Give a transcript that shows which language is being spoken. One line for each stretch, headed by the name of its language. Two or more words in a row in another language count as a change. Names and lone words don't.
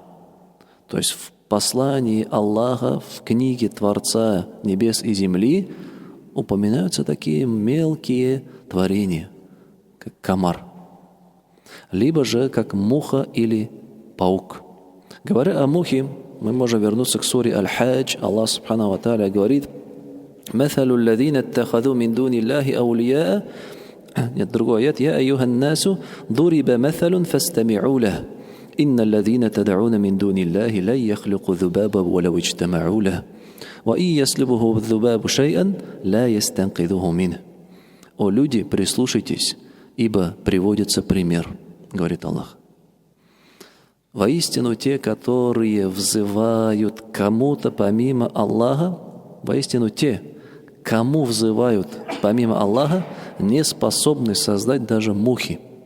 Russian: То есть в послании Аллаха, в книге Творца небес и земли упоминаются такие мелкие творения, как комар, либо же как муха или паук. Говоря о мухе, мы можем вернуться к суре Аль-Хадж.
Arabic: Аллах سبحانه وتعالى говорит: مثل الذين اتخذوا من دون الله أولياء.
Russian: Нет, другой аят:
Arabic: يا أيها الناس ضرب مثل فاستمعوا له إن الذين تدعون من دون الله لن يخلقوا ذبابا ولو اجتمعوا له وإن يسلبه الذباب شيئا لا يستنقذه منه.
Russian: О люди, прислушайтесь, ибо приводится пример, говорит Аллах. Воистину те, которые взывают кому-то помимо Аллаха, воистину те, кому взывают помимо Аллаха, не способны создать даже мухи.